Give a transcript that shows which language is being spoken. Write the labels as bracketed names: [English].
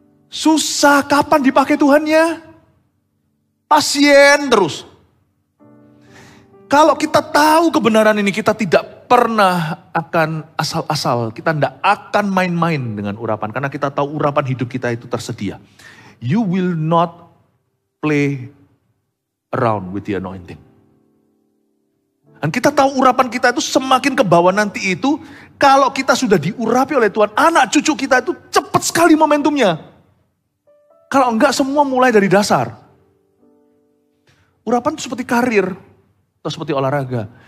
[Indonesian] Susah, kapan dipakai Tuhannya? Pasien terus. Kalau kita tahu kebenaran ini, kita tidak pernah akan asal-asal, kita tidak akan main-main dengan urapan. Karena kita tahu urapan hidup kita itu tersedia. [English] You will not play around with the anointing. [Indonesian] Dan kita tahu urapan kita itu semakin ke bawah nanti itu, kalau kita sudah diurapi oleh Tuhan, anak cucu kita itu cepat sekali momentumnya. Kalau enggak semua mulai dari dasar. Urapan itu seperti karir, atau seperti olahraga.